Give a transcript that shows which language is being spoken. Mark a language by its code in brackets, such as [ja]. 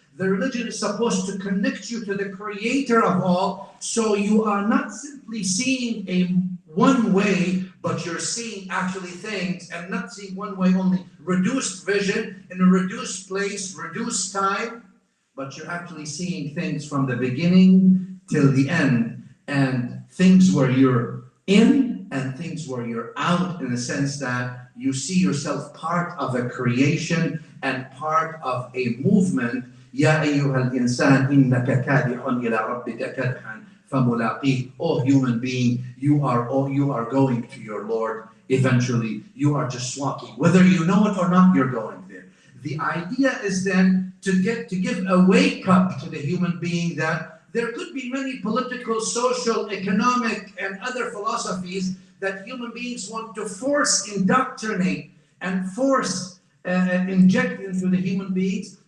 [en] The religion is supposed to connect you to the creator of all, so you are not simply seeing a one way, but you're seeing actually things, and not seeing one way only, reduced vision in a reduced place, reduced time, but you're actually seeing things from the beginning till the end, and things where you're in and things where you're out, in the sense that you see yourself part of a creation and part of a movement. [ar] يا أيها الإنسان إنك كادح إلى ربك كدحا فملاقيه. [en] Oh human being, you are going to your Lord eventually. You are just walking, whether you know it or not. You're going there. The idea is then to give a wake up to the human being that there could be many political, social, economic, and other philosophies that human beings want to force indoctrinate and force inject into the human beings.